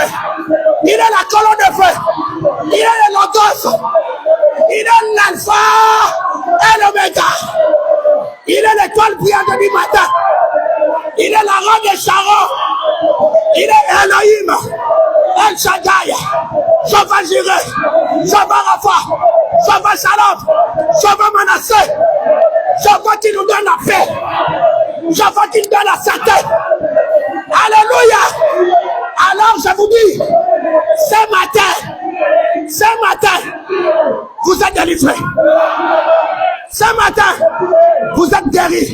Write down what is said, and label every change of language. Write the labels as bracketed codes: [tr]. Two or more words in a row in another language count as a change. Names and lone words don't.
[fr] Il est la colonne de feu. Il est le logos. Il est l'alpha et l'oméga. Il est l'étoile brillante du matin. Il est la robe de Sharon. Il est Elohim. El Shaddai. Jehovah Jireh. Jehovah Rapha. Jehovah Shalom. Jehovah Manasseh. Jehovah qui nous donne la paix. Jehovah qui nous donne la santé. Alléluia. Alors je vous dis, ce matin, vous êtes délivrés. Ce matin, vous êtes guéris.